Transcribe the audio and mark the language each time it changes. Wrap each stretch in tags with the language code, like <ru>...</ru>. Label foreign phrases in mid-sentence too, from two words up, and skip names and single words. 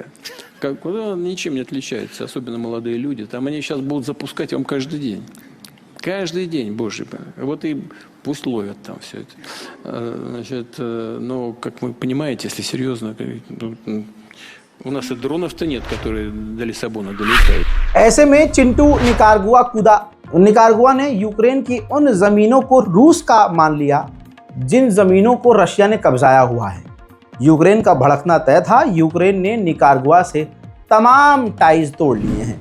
<ru>Ничем не отличаются, особенно молодые люди. Там они сейчас будут запускать вам каждый день. Каждый день, боже мой. Вот и пусть ловят там все это. Значит, но, как вы понимаете, если серьезно, у нас и дронов-то нет, которые до Лиссабона долетают.</ru> <hi>ऐसे में चिंटू निकारागुआ कूदा। निकारागुआ ने यूक्रेन की उन ज़मीनों को रूस का मान लिया जिन ज़मीनों को रशिया ने कब्जाया हुआ है। यूक्रेन का भड़कना तय था। यूक्रेन ने निकारागुआ से तमाम टाइज तोड़ लिए हैं।</hi>